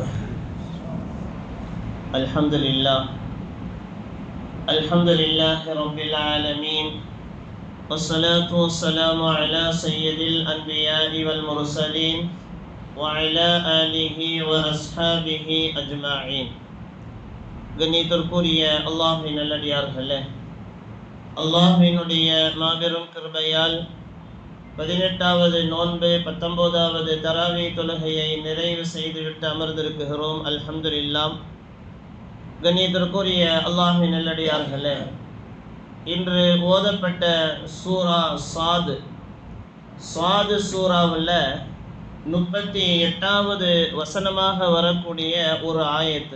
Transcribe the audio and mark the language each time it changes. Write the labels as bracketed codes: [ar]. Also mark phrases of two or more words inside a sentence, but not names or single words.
[ar] الحمد لله رب العالمين، والصلاة والسلام على سيد الأنبياء والمرسلين وعلى آله وأصحابه أجمعين. [ta] கண்ணியத்திற்குரிய அல்லாஹ்வின் நல்லடியார்களே, அல்லாஹ்வினுடைய மாபெரும் கிருபையால் 18வது நோன்பு 19வது தராவி தொழுகையை நிறைவு செய்துவிட்டு அமர்ந்திருக்கிறோம். அல்ஹம்துலில்லாஹ். கண்ணியத்திற்குரிய அல்லாஹ்வின் நல்லடியார்களே, இன்று ஓதப்பட்ட சூரா சாது சூறாவில் 38வது வசனமாக வரக்கூடிய ஒரு ஆயத்து.